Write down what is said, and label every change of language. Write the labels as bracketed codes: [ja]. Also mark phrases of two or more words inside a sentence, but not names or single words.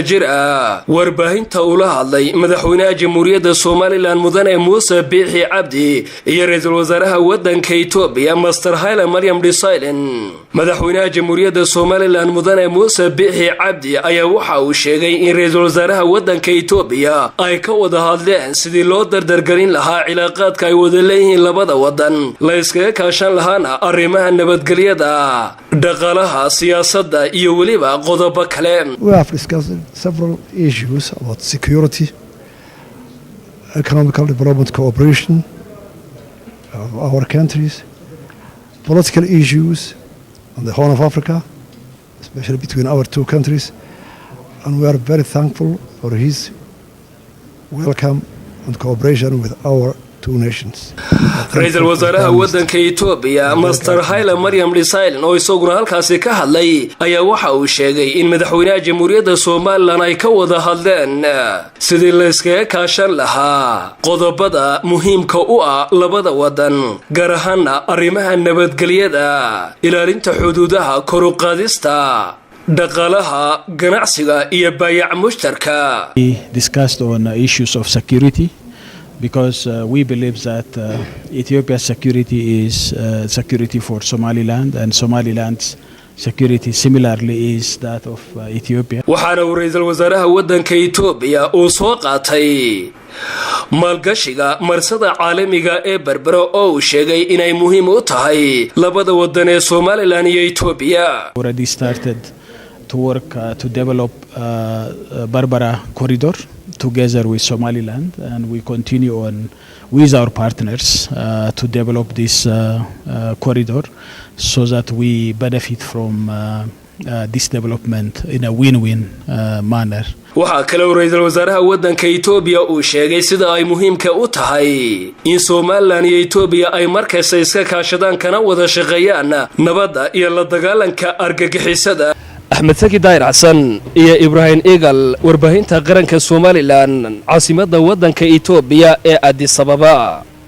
[so] jir ah warbaahinta ula hadlay madaxweynaha jamhuuriyadda Soomaaliland mudane Muuse Biixi Cabdi iyo ra'iisul wasaaraha waddanka Itoobiya Master Haile Mariam Desalegn madaxweynaha jamhuuriyadda Soomaaliland mudane Muuse Biixi Cabdi ayaa waxa uu sheegay in ra'iisul wasaaraha waddanka Itoobiya ay ka wada hadleen sidii loo dardargelin lahaa cilaaqaadka ay wada leeyihiin labada wadan la iskaga kaashan lahaana arrimaha nabadgelyada dhaqaalaha siyaasadda iyo waliba qodobo kale [en] We have discussed several issues about security, economic development cooperation of our countries, political issues on the Horn of Africa, especially between our two countries, and we are very thankful for his welcome and cooperation with our two nations. [so] ra'iisul wasaaraha waddanka Itoobiya Master Haile Mariam Desalegn oo isaguna halkaasi ka hadlay ayaa waxa uu sheegay in madaxweynaha jamhuuriyadda Soomaaliland ay ka wada hadleen sidii la iskaga kaashan lahaa qodobada muhiimka u ah labada wadan gaar ahaan arrimaha nabadgelyada ilaalinta xuduudaha kor u qaadista dhaqaalaha ganacsiga iyo baayac mushtarka. [en] We discussed on issues of security because we believe that Ethiopia's security is security for Somaliland and Somaliland's security similarly is that of Ethiopia. [so] waxaana uu ra'iisul wasaaraha waddanka Itoobiya uu soo qaatay maalgashiga marsada caalamiga ee Berbera oo uu sheegay inay muhiim u tahay labada wadan ee Somaliland iyo Itoobiya. [en] Already started to work to develop Berbera corridor together with Somaliland, and we continue on with our partners to develop this corridor so that we benefit from this development in a win-win manner. [so] waxaa kale oo ra'iisul wasaaraha waddanka Itoobiya uu sheegay sida ay muhiimka u tahay in Soomaaliland iyo Itoobiya ay markasta iska kaashadaan kana wada shaqeeyaan nabadda iyo la dagaalanka argagixisada. Axmed Saki Daahir Xasan iyo Ibrahim Eagle warbaahinta qaranka Soomaaliland caasimadda waddanka Itoobiya ee Addis Ababa.